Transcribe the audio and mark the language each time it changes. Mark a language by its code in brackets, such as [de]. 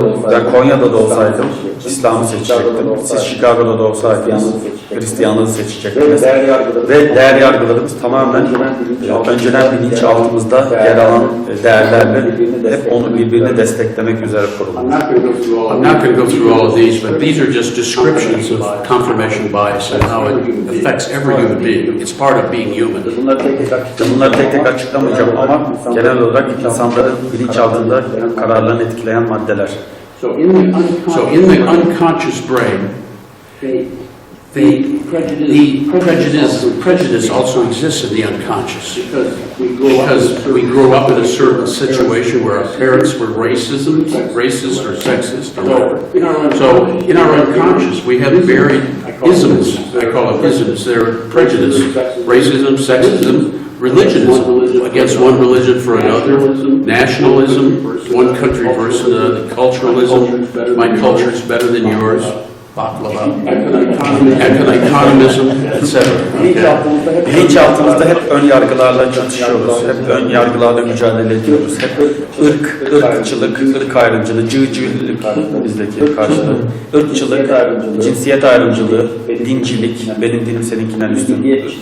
[tr] Ben Konya'da da olsaydım İslam'ı seçecektim. Siz Chicago'da da olsaydınız Hristiyanlığı seçecektiniz. Ve değer yargılarımız tamamen önceden bilinçaltımızda yer alan değerlerle hep onu birbirini desteklemek üzere kurulmuş. [en] I'm not going to go through all of these, but these are just descriptions of confirmation bias and how it affects every human being. It's part of being human. [tr] Bunları tek tek açıklamayacağım ama genel olarak insanların bilinçaltında kararlarını etkileyen maddeler. [en] So in the unconscious brain, the prejudice also exists in the unconscious, because we grow up in a certain situation where our parents were racist or sexist or whatever. So in our unconscious we have buried isms. I call them isms. They're prejudice, racism, sexism, religionism, against one religion for another, nationalism, one country versus another, culturalism, my culture is better than yours, baklava, economism, etc. [tr] Bilinçaltımızda hep ön yargılarla çatışıyoruz. Hep ön yargılarla mücadele ediyoruz. Hep ırkçılık, ırk ayrımcılığı, cığcığlık bizdeki karşılığı. Irkçılık, cinsiyet ayrımcılığı, dincilik, benim dinim seninkinden üstün.